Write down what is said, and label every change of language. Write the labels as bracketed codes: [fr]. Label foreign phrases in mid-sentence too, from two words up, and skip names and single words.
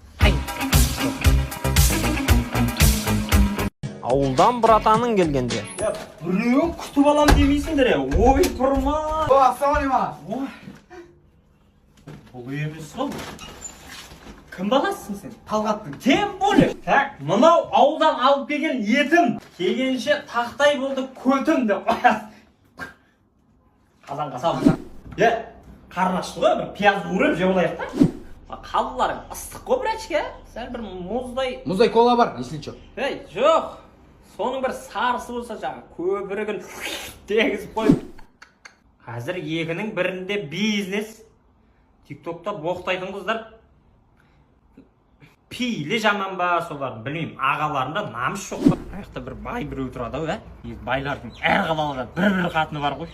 [kk] Ауылдан братаның келгенде. Біреуін күтіп алам демейсіңдер, ой тұрма. ассалаумағалейкум Бұл емес сол. Кім баласысың сен? талғаттың [ru] Тем более. [kk] Так, мынау ауылдан алып келген етім. Келгенше тақтай болды көтім деп қоясың. Қазанға салып. Қарын ашты ғой, бір пияз урып жеп алайық та. Қалыларың ыстық қой, брачка. Сәл бір мұздай кола бар [ru] если что [kk] жоқ. Соның бір сарысы болса жаңа көпірігін дегізіп қойып. Қазір екінің бірінде бизнес. Тиктокта боқтайтын қыздар пейлі жаман ба, соларын білмеймін. Ағаларында намыс жоқ па. Аяқта бір бай біреу тұрады ау, байлардың әр қалаларда бір қатыны бар ғой.